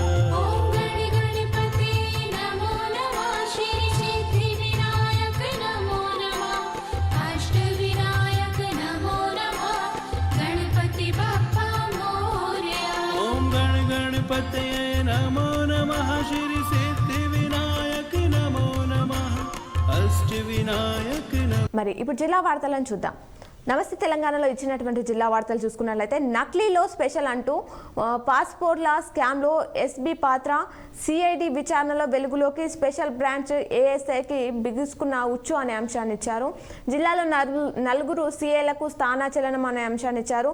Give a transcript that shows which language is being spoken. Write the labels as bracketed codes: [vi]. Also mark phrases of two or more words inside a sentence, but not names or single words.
[sa] ॐ गण गणपते नमो नमः श्री सिद्धिविनायक नमो नमः अष्टविनायक नमो नमः [mr] गणपति बाप्पा मोरया [sa] ॐ गण गणपते नमो नमः श्री सिद्धिविनायक नमो नमः अष्टविनायक नमो [te] మరి ఇప్పుడు జిల్లా వార్తలను చూద్దాం. నమస్తే తెలంగాణలో ఇచ్చినటువంటి జిల్లా వార్తలు చూసుకున్నట్లయితే నకిలీలో స్పెషల్ అంటూ పాస్పోర్ట్ల స్కామ్లో ఎస్బీ పాత్ర సిఐడి విచారణలో వెలుగులోకి [en] special branch [te] ఏఎస్ఐకి బిగుసుకున్న ఉచ్చు అనే అంశాన్ని ఇచ్చారు. జిల్లాలో నలుగురు సిఐలకు స్థానాచలనం అనే అంశాన్ని ఇచ్చారు.